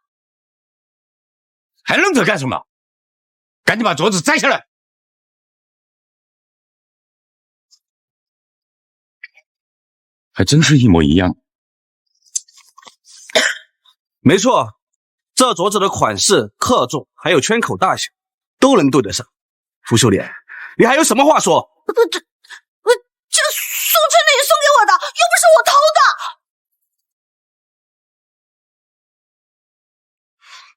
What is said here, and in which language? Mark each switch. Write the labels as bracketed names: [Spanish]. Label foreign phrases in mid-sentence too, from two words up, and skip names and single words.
[Chinese] 還愣着幹什麼？趕緊把鐲子摘下來！還真是一模一樣。沒錯，這鐲子的款式、克重還有圈口大小都能對得上。涂秀蓮，你還有什麼話說？這宋春林送給我的，又不是我偷的。